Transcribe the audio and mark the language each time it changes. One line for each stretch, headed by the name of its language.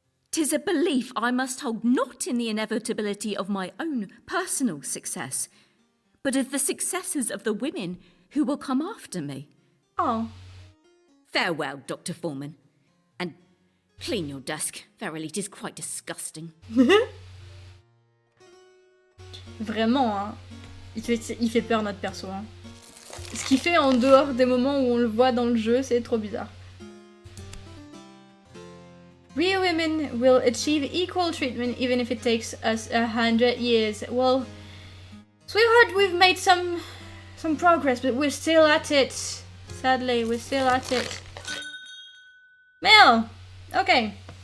English: 'Tis a belief I must hold not in the inevitability of my own personal success, but of the successes of the women who will come after me. Oh. Farewell, Dr. Foreman. And clean your desk. Verily, it is quite disgusting.
French: Vraiment, hein. Il fait peur, notre perso. Hein. Ce qu'il fait en dehors des moments où on le voit dans le jeu, c'est trop bizarre.
English: We women will achieve equal treatment even if it takes us 100 years. Well, sweetheart, we've made some progress, but we're still at it. Sadly, we're still at it. Mail! Okay.